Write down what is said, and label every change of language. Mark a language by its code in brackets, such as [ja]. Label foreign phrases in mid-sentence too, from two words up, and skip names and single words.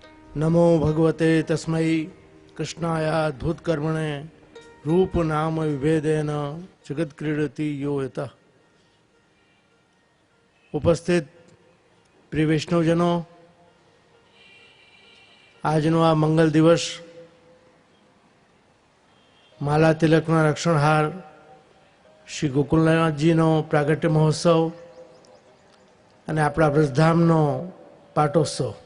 [sa] नमो भगवते तस्मै कृष्णाय अद्भुत कर्मणे रूप नाम विभेदेन जगत क्रीडति यो यतः। [hi] उपस्थित प्रिय वैष्णवजनों, [gu] આજનો આ મંગલ દિવસ માલા તિલકના રક્ષણહાર શ્રી ગોકુલનાથજીનો પ્રાગટ્ય મહોત્સવ અને આપણા વ્રજધામનો પાટોત્સવ.